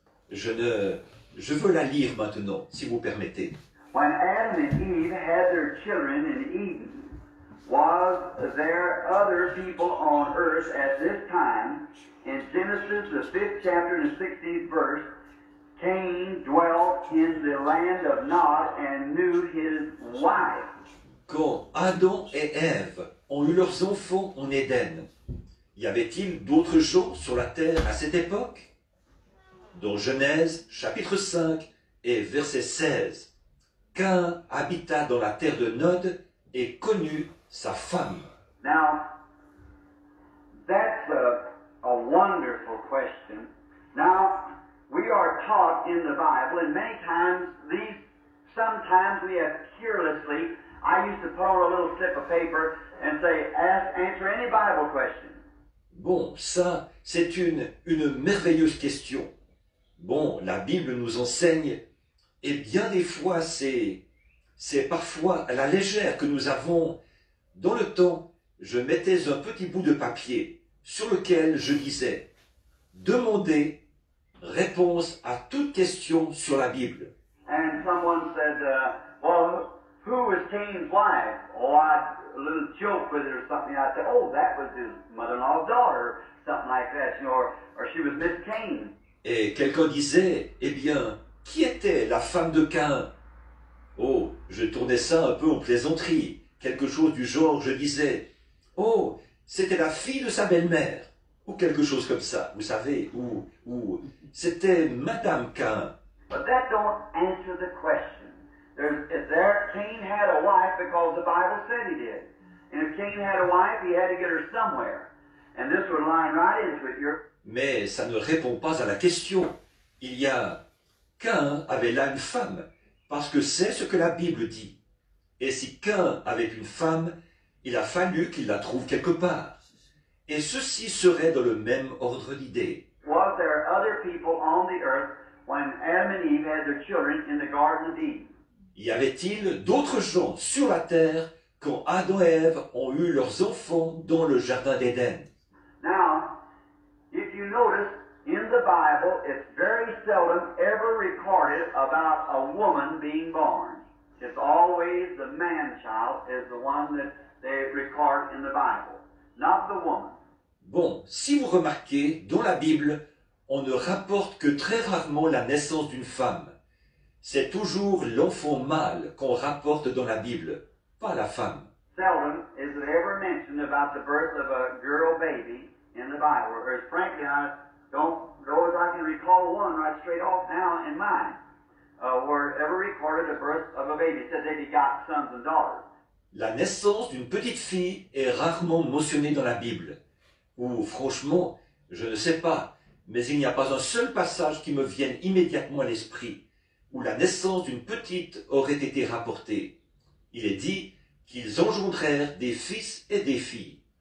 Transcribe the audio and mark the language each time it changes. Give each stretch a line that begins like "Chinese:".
French: Je veux la lire maintenant, si vous permettez.
English: When Adam and Eve had their children in Eden, was there other people on earth at this time? In Genesis, the 5th chapter and the 16th verse, Cain dwelt in the land of Nod and knew his wife.
French: Quand Adam et Ève ont eu leurs enfants en Éden, y avait-il d'autres gens sur la terre à cette époque? Dans Genèse, chapitre 5 et verset 16, Cain habita dans la terre de Nod et connut sa femme.
English: Now, that's a wonderful question. Now, we are taught in the Bible, and many times sometimes we have carelessly, I used to put on a little slip of paper and say, answer any Bible question.
French: Bon, ça, c'est une merveilleuse question. Bon, la Bible nous enseigne, et bien des fois, c'est parfois à la légère que nous avons. Dans le temps, je mettais un petit bout de papier sur lequel je disais « Demandez réponse à toute question sur la Bible ».
English: And someone said, well, who was Cain's wife? Oh, a little joke with it or something. I said, oh, that was his mother-in-law's daughter, something like that, you know, or she was Miss Cain.
French: Et quelqu'un disait, eh bien, qui était la femme de Cain? Oh, je tournais ça un peu en plaisanterie. Quelque chose du genre, je disais, oh, c'était la fille de sa belle-mère. Ou quelque chose comme ça, vous savez, ou c'était Madame Cain.
English: But that don't answer the question. Cain had a wife because the Bible said he did. And if Cain had a wife, he had to get her somewhere. And this would line right into it.
French: Mais ça ne répond pas à la question. Cain avait là une femme, parce que c'est ce que la Bible dit. Et si Cain avait une femme, il a fallu qu'il la trouve quelque part. Et ceci serait dans le même ordre d'idées.
English: Was there other people on the earth when Adam and Eve had their children in the Garden of Eden?
French: Y avait-il d'autres gens sur la terre quand Adam et Ève ont eu leurs enfants dans le jardin d'Éden?
English: Now, if you notice, in the Bible, it's very seldom ever recorded about a woman being born. It's always the man-child is the one that they record in the Bible, not the woman.
French: Bon, si vous remarquez, dans la Bible, on ne rapporte que très rarement la naissance d'une femme. C'est toujours l'enfant mâle qu'on rapporte dans la Bible, pas la femme.
English: Seldom is it ever mentioned about the birth of a girl baby in the Bible. Whereas frankly, I don't know as I can recall one right straight off now in mind, where it ever recorded the birth of a baby. It said they begot sons and daughters.
French: La naissance d'une petite fille est rarement mentionnée dans la Bible. Ou franchement, je ne sais pas, mais il n'y a pas un seul passage qui me vienne immédiatement à l'esprit où la naissance d'une petite aurait été rapportée. Il est dit qu'ils engendrèrent des fils et des filles.